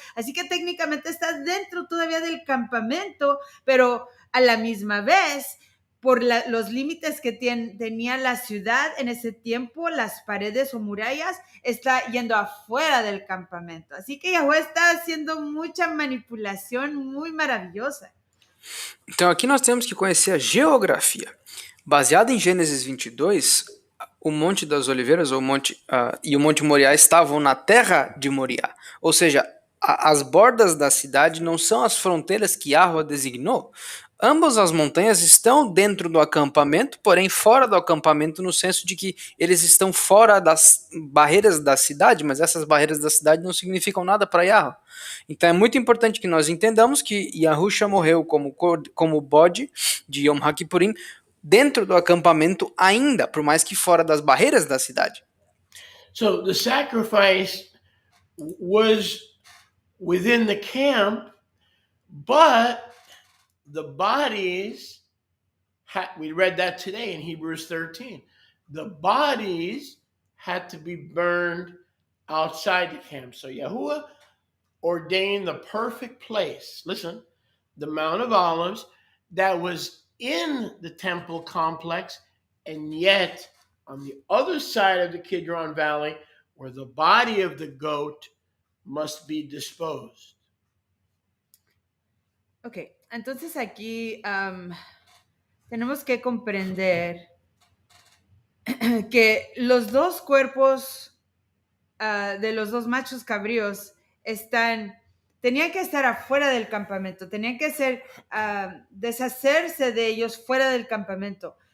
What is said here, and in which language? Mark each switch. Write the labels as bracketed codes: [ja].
[es] Así que técnicamente está dentro todavía del campamento, pero a la misma vez, por los límites que tenía la ciudad en ese tiempo, las paredes o murallas, está yendo afuera del campamento. Así que Yahuwah está haciendo mucha manipulación muy maravillosa. [pt] Então aqui nós temos que conhecer a geografia. Baseado em Gênesis 22, o Monte das Oliveiras e o Monte Moriá estavam na terra de Moriá. Ou seja, as bordas da cidade não são as fronteiras que Yahweh designou. Ambas as montanhas estão dentro do acampamento, porém fora do acampamento no senso de que eles estão fora das barreiras da cidade, mas essas barreiras da cidade não significam nada para Yahweh. Então é muito importante que nós entendamos que Yahusha morreu como bode de Yom HaKippurim dentro do acampamento ainda, por mais que fora das barreiras da cidade. [en] So the sacrifice was within the camp, but the bodies, we read that today in Hebrews 13, the bodies had to be burned outside the camp. So Yahuwah ordained the perfect place, listen, the Mount of Olives, that was in the temple complex, and yet on the other side of the Kidron Valley, where the body of the goat must be disposed. [es] Ok, entonces aquí tenemos que comprender que los dos cuerpos de los dos machos cabríos tenían que estar afuera del campamento, tenían que deshacerse de ellos fuera del campamento.